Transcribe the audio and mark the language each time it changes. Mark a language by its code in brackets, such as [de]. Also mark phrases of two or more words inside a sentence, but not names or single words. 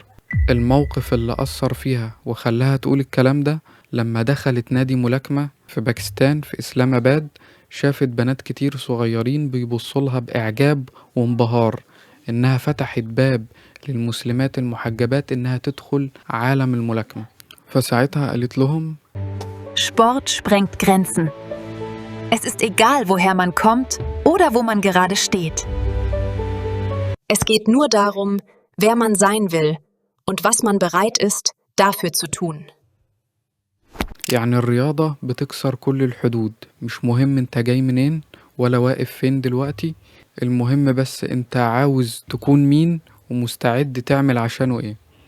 [ar] الموقف اللي أثر فيها وخلاها تقول الكلام ده لما دخلت نادي ملاكمة في باكستان في إسلام آباد، شافت بنات كتير صغيرين بيبصولها بإعجاب وانبهار، إنها فتحت باب للمسلمات المحجبات إنها تدخل عالم الملاكمة. فساعتها قالت لهم: [de] Sport sprengt Grenzen. Es ist egal, woher man kommt oder wo man gerade steht. Es geht nur darum, wer man sein will und was man bereit ist, dafür zu tun. [ar] يعني الرياضة بتكسر كل الحدود، مش مهم انت جاي منين ولا واقف فين دلوقتي، المهم بس انت عاوز تكون مين ومستعد تعمل عشانه ايه.